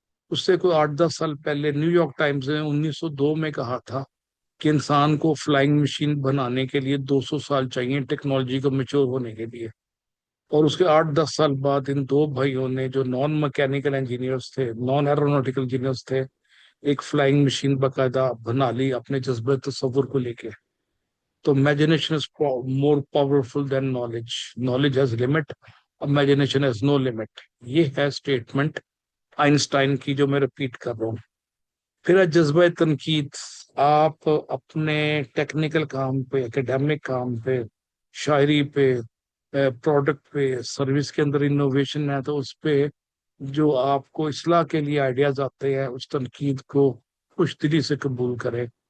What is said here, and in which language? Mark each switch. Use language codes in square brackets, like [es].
[ur] اس سے کوئی 8-10 سال پہلے نیو یارک ٹائمز نے 1902 میں کہا تھا کہ انسان کو فلائنگ مشین بنانے کے لیے 200 سال چاہیے ٹیکنالوجی کو میچور ہونے کے لیے. اور اس کے 8-10 سال بعد ان دو بھائیوں نے جو نان میکینیکل انجینئرس تھے, نان ایروناٹیکل انجینئرس تھے, ایک فلائنگ مشین باقاعدہ بنا لی اپنے جذبہ تصور کو لے کے. تو [en] imagination is more powerful than knowledge. Knowledge has limit, imagination has no limit. [ur] یہ ہے اسٹیٹمنٹ آئنسٹائن کی جو میں ریپیٹ کر رہا ہوں. پھر ہے جذبہ تنقید. آپ اپنے ٹیکنیکل کام پہ, اکیڈیمک کام پہ, شاعری پہ, پروڈکٹ پہ, سروس کے اندر انوویشن ہے تو اس پہ جو آپ کو اصلاح کے لیے آئیڈیاز آتے ہیں, اس تنقید کو خوش دلی سے قبول کرے.